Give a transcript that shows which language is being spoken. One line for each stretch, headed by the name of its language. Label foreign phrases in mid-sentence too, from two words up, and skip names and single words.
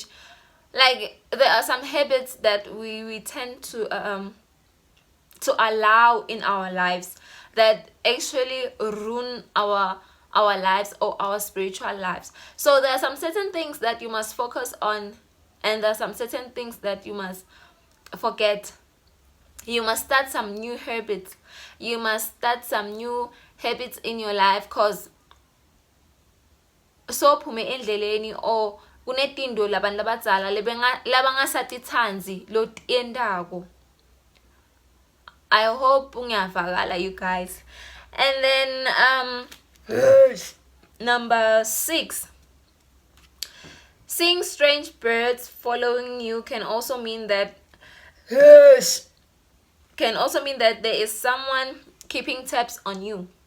English: Like there are some habits that we tend to allow in our lives that actually ruin our lives or our spiritual lives. So there are some certain things that you must focus on, and there are some certain things that you must forget. You must start some new habits. You must start some new habits in your life, because
Swati: sophume endleleni or kunetindo labantu labadzala labangasatitsanzi lo tiendako.
English: I hope ungiyavakala, you guys. And then number 6, seeing strange birds following you can also mean that there is someone keeping tabs on you.